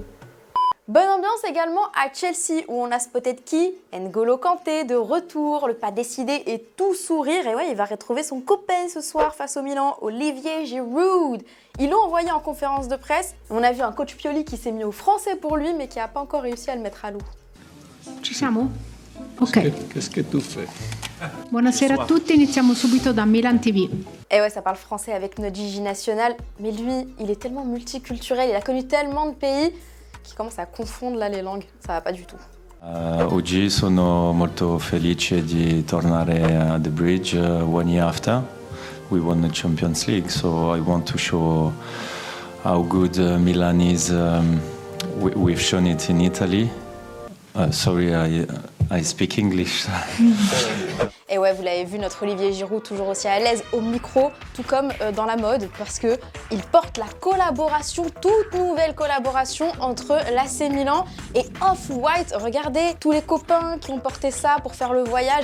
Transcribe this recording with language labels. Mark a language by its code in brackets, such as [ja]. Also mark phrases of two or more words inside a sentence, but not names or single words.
[fr] Bonne ambiance également à Chelsea où on a spoté de qui? N'Golo Kanté de retour, le pas décidé et tout sourire. Et ouais, il va retrouver son copain ce soir face au Milan, Olivier Giroud. Ils l'ont envoyé en conférence de presse. On a vu un coach Pioli qui s'est mis au français pour lui mais qui n'a pas encore réussi à le mettre à l'eau. [it] Ci siamo? Ok. [fr] Qu'est-ce que tu fais? [it] Buonasera a tutti, iniziamo subito da Milan TV. [fr] Et ouais, ça parle français avec notre Gigi national, mais lui, il est tellement multiculturel, il a connu tellement de pays qui commence à confondre là les langues, ça va pas du tout. [it] Oggi sono molto felice di tornare a [en] The Bridge 1 year after we won the Champions League, so I want to show how good Milan is. We've shown it in Italy. Sorry, I speak English. [fr] Et ouais, vous l'avez vu, notre Olivier Giroud toujours aussi à l'aise au micro, tout comme dans la mode, parce que il porte la collaboration, toute nouvelle collaboration entre l'AC Milan et Off-White. Regardez tous les copains qui ont porté ça pour faire le voyage.